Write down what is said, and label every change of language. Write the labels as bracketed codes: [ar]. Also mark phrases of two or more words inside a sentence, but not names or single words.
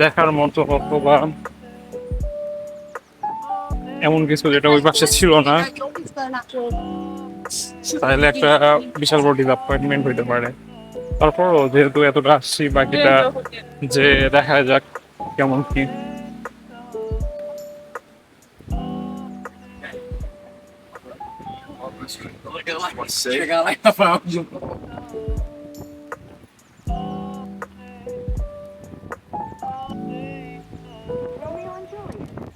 [bn] দেখার মতো, অথবা এমন কিছু যেটা ওই পাশে ছিল না, তাহলে একটা বিশাল বড় ডিসঅ্যাপয়েন্টমেন্ট হইতে পারে। তারপরও যেহেতু এতটা আসছি, বাকিটা যে দেখা যাক কেমন কি। [pt] Chegar lá e falar junto. Romeo and Juliet.